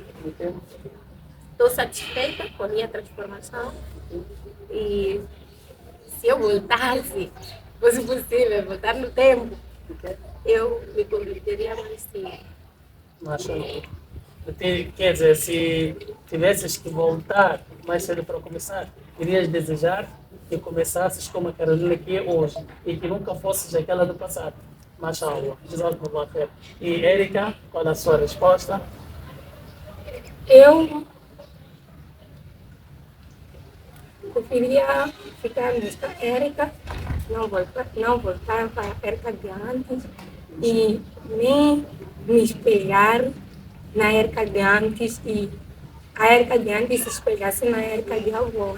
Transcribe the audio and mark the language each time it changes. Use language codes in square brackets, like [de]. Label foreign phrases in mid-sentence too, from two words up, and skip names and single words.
[pt] Estou satisfeita com a minha transformação e se eu voltasse, fosse possível voltar no tempo, eu me converteria mais cedo. Mashallah. Quer dizer, se tivesses que voltar mais cedo para começar, irias desejar que começasses como a Carolina que é hoje e que nunca fosses aquela do passado. [ar] ما شاء الله. جزاكم الله خير. [pt] E Érica, qual é a sua resposta? Eu preferia ficar nesta Érica, não voltar para a Érica de antes e nem me espelhar na Érica de antes e a Érica de antes se espelhasse na Érica de agora.